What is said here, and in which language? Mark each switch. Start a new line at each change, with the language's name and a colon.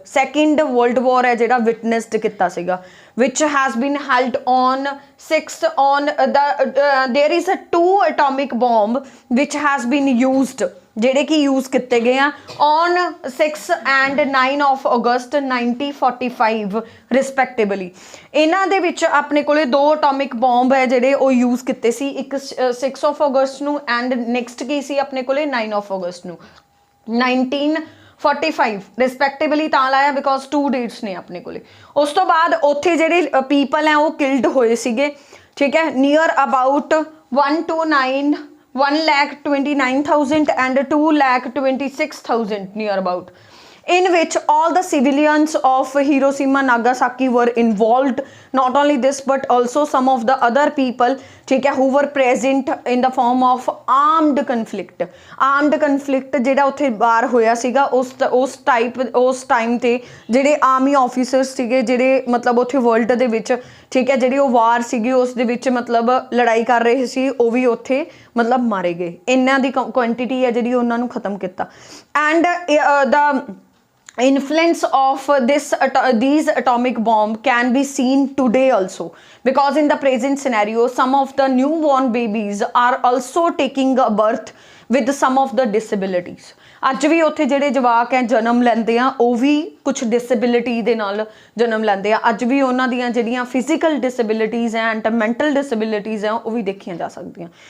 English: second world war है
Punjabi: ਜਿਹੜਾ witnessed ਕੀਤਾ ਸੀਗਾ,
English: which has been held on 6 on there is a 2 atomic bomb which has been used,
Punjabi: ਜਿਹੜੇ ਕਿ use ਕੀਤੇ ਗਏ ਆ
English: on 6 and 9 of August 1945 respectively।
Punjabi: ਇਹਨਾਂ ਦੇ ਵਿੱਚ ਆਪਣੇ ਕੋਲੇ 2 atomic bomb ਹੈ ਜਿਹੜੇ ਉਹ use ਕੀਤੇ ਸੀ, ਇੱਕ 6 of August ਨੂੰ and next ਕੀ ਸੀ ਆਪਣੇ ਕੋਲੇ 9 of August ਨੂੰ 1945 respectively ਤਾਂ ਲਾਇਆ because 2 dates ਨੇ ਆਪਣੇ ਕੋਲੇ। ਉਸ ਤੋਂ ਬਾਅਦ ਉੱਥੇ ਜਿਹੜੇ people ਹੈ ਉਹ killed ਹੋਏ ਸੀਗੇ, ਠੀਕ ਹੈ, near about 1 to 9
English: 1,29,000 and 2,26,000 near about, in which all the civilians of Hiroshima Nagasaki were involved. Not only this but also some of the other people, ठीक है, who were present in the form of armed conflict ਜਿਹੜਾ ਉੱਥੇ ਬਾਹਰ ਹੋਇਆ ਸੀਗਾ ਉਸ time ਤੇ ਜਿਹੜੇ ਆਰਮੀ ਆਫੀਸਰਸ ਸੀਗੇ ਜਿਹੜੇ ਮਤਲਬ ਉੱਥੇ ਵਰਲਡ ਦੇ ਵਿੱਚ, ਠੀਕ ਹੈ, ਜਿਹੜੀ ਉਹ ਵਾਰ ਸੀਗੀ ਉਸ ਦੇ ਵਿੱਚ ਮਤਲਬ ਲੜਾਈ ਕਰ ਰਹੇ ਸੀ, ਉਹ ਵੀ ਉੱਥੇ ਮਤਲਬ ਮਾਰੇ ਗਏ।
Punjabi: ਇਹਨਾਂ ਦੀ ਕੁਆਂਟੀਟੀ ਹੈ ਜਿਹੜੀ ਉਹਨਾਂ ਨੂੰ ਖਤਮ ਕੀਤਾ।
English: And ਦਾ influence of these atomic bomb can be seen today also, because in the present scenario some of the newborn babies are also taking a birth with some of the disabilities।
Punjabi: ਅੱਜ ਵੀ ਉੱਥੇ ਜਿਹੜੇ ਜਵਾਕ ਹੈ ਜਨਮ ਲੈਂਦੇ ਆ ਉਹ ਵੀ ਕੁਛ ਡਿਸੇਬਿਲਿਟੀ ਦੇ ਨਾਲ ਜਨਮ ਲੈਂਦੇ ਆ। ਅੱਜ ਵੀ ਉਹਨਾਂ ਦੀਆਂ ਜਿਹੜੀਆਂ ਫਿਜ਼ੀਕਲ ਡਿਸੇਬਿਲਿਟੀਜ਼ ਹੈ ਐਂਡ ਮੈਂਟਲ ਡਿਸੇਬਿਲਿਟੀਜ਼ ਹੈ ਉਹ ਵੀ ਦੇਖੀਆਂ ਜਾ ਸਕਦੀਆਂ।